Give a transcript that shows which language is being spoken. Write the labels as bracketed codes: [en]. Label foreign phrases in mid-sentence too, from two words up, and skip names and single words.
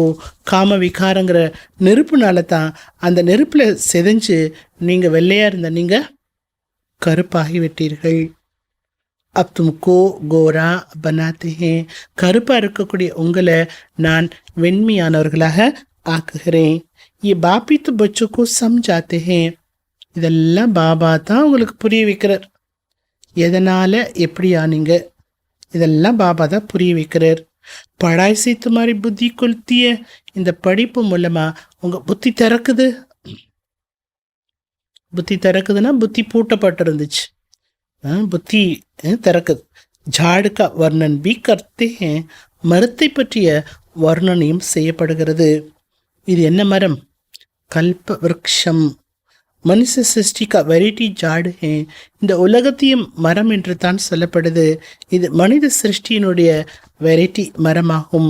[ta] காம விகாரங்கிற நெருப்புனால தான் அந்த நெருப்பில் செதைஞ்சு நீங்கள் வெள்ளையாக இருந்த நீங்கள் கருப்பாகி விட்டீர்கள். [hi] अब तुमको गोरा बनाते हैं. [ta] கருப்பாக இருக்கக்கூடிய உங்களை நான் வெண்மையானவர்களாக ஆக்குகிறேன். [hi] ये बाप ही तो बच्चों को समझाते हैं. [ta] இதெல்லாம் பாபா தான் உங்களுக்கு புரிய வைக்கிறார். எதனால எப்படி ஆனீங்க இதெல்லாம் பாபா தான் புரிய வைக்கிறார். [hi] पढ़ाई से तुम्हारी बुद्धि खुलती है. [ta] இந்த படிப்பு மூலமா உங்க புத்தி திறக்குது. புத்தி திறக்குதுன்னா புத்தி பூட்டப்பட்டிருந்துச்சு, புத்தி திறக்குது. [hi] झाड़ का वर्णन भी करते हैं. [ta] மரத்தை பற்றிய வர்ணனையும் செய்யப்படுகிறது. இது என்ன மரம்? கல்ப விருக்ஷம். [hi] मनुष्य सृष्टि का वैरायटी झाड़ है. [ta] இந்த உலகத்தையும் மரம் என்று தான் சொல்லப்படுது. இது மனித சிருஷ்டியினுடைய வெரைட்டி மரமாகும்.